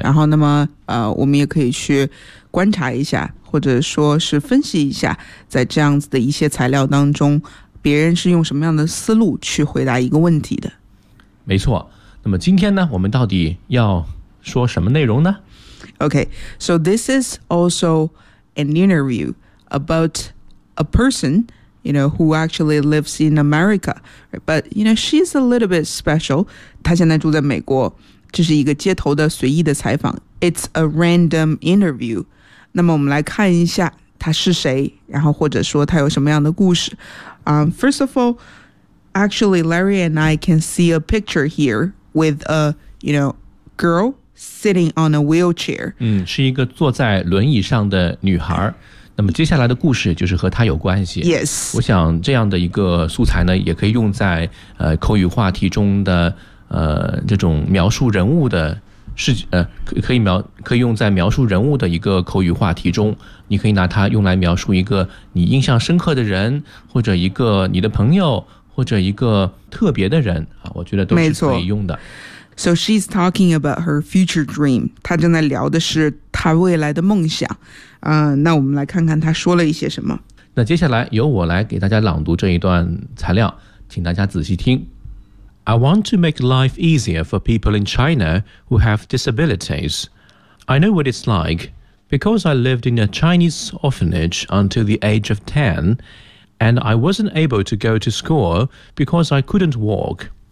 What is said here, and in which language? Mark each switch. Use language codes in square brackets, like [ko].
[zh] 然后那么我们也可以去观察一下，或者说是分析一下，在这样子的一些材料当中别人是用什么样的思路去回答一个问题的。没错，那么今天呢，我们到底要说什么内容呢？ [en] Okay, so this is also an interview about a person, you know, who actually lives in America. But, you know, she's a little bit special. [zh] 她现在住在美国，这是一个街头的随意的采访。 [en] It's a random interview. [zh] 那么我们来看一下她是谁，然后或者说她有什么样的故事。 [en] First of all,Actually, Larry and I can see a picture here with a, you know, girl sitting on a wheelchair. [zh] 是一个坐在轮椅上的女孩。那么接下来的故事就是和她有关系。 [en] Yes. [zh] 我想这样的一个素材呢，也可以用在口语话题中的这种描述人物的事可以用在描述人物的一个口语话题中。你可以拿它用来描述一个你印象深刻的人，或者一个你的朋友。或者一个特别的人，我觉得都是可以用的。 [en] So she's talking about her future dream. [zh] 她正在聊的是她未来的梦想。那我们来看看她说了一些什么。那接下来由我来给大家朗读这一段材料，请大家仔细听。 [en] I want to make life easier for people in China who have disabilities. I know what it's like because I lived in a Chinese orphanage until the age of 10,And I wasn't able to go to school because I couldn't walk.